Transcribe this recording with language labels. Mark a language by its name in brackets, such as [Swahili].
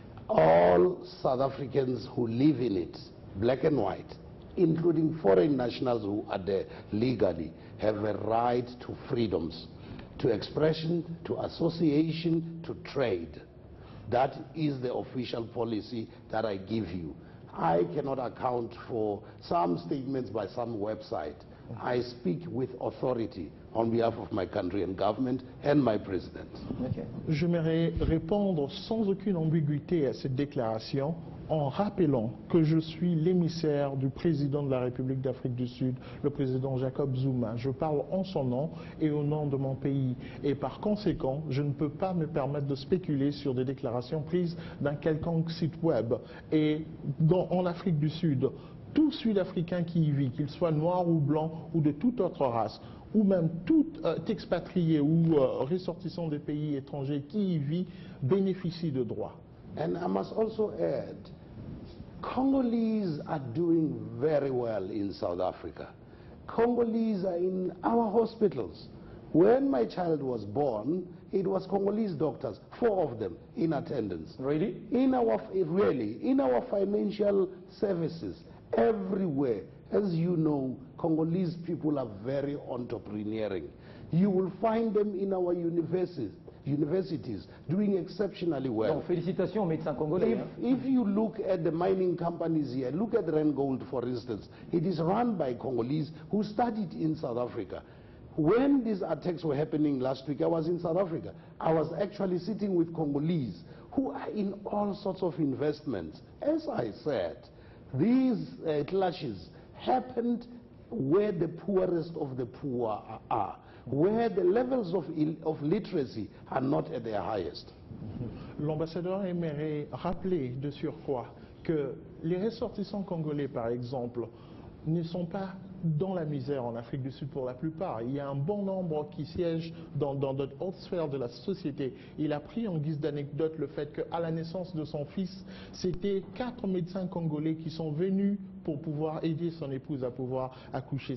[English] All South Africans who live in it, black and white, including foreign nationals who are there legally, have a right to freedoms, to expression, to association, to trade. That is the official policy that I give you. I cannot account for some statements by some website. I speak with authority on behalf of my country and government and my president. Okay. [French] J'aimerais répondre sans aucune ambiguïté à cette déclaration en rappelant que je suis l'émissaire du président de la République d'Afrique du Sud, le président Jacob Zuma. Je parle en son nom et au nom de mon pays. Et par conséquent, je ne peux pas me permettre de spéculer sur des déclarations prises d'un quelconque site web. Et en Afrique du Sud, tout Sud-Africain qui y vit, qu'il soit noir ou blanc ou de toute autre race, ou même tout expatrié ou ressortissant des pays étrangers qui y vit, bénéficie de droits. [English] And I must also add, Congolese are doing very well in South Africa. Congolese are in our hospitals. When my child was born, it was Congolese doctors, 4 of them in attendance. Really? In our financial services, everywhere. As you know, Congolese people are very entrepreneurial. You will find them in our universities doing exceptionally well. [French] Donc, félicitations aux médecins congolais. [English] If you look at the mining companies here, look at Rengold, for instance. It is run by Congolese who studied in South Africa. When these attacks were happening last week, I was in South Africa. I was actually sitting with Congolese who are in all sorts of investments. As I said, these clashes happened where the poorest of the poor are, where the levels of literacy are not at their highest. [French] L'ambassadeur aimerait rappeler de surcroît que les ressortissants congolais, par exemple, ne sont pas dans la misère en Afrique du Sud pour la plupart. Il y a un bon nombre qui siègent dans de hautes sphères de la société. Il a pris en guise d'anecdote le fait qu'à la naissance de son fils, c'était 4 médecins congolais qui sont venus pour pouvoir aider son épouse à pouvoir accoucher.